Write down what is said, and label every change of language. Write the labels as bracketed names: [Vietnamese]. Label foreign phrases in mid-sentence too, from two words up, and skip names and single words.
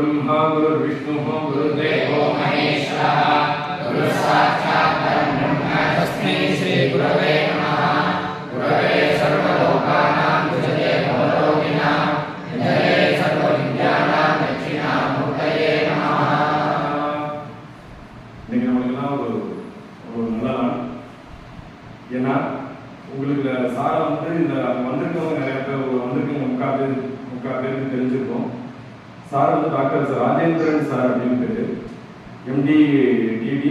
[Sanskrit] ब्रह्मा गुरुर्विष्णुः गुरुर्देवो महेश्वरः गुरुः साक्षात् परब्रह्म तस्मै श्री गुरवे नमः। गुरवे सर्वलोकानां विजये भवरोगिणां विजये सर्वविद्यानां दक्षिणामूर्तये नमः। [Tamil] இன்னைக்கு நம்மளுக்கெல்லாம் ஒரு நல்ல நாள். ஏன்னா உங்களுக்கு சாரை வந்து இந்த வந்திருக்கவங்க நிறைய பேர் வந்திருக்கவங்க முக்கால் பேருக்கு தெரிஞ்சிருக்கோம். சார் வந்து டாக்டர் ராஜேந்திரன் சார் அப்படின்னு பேர், எம்டி டிடி.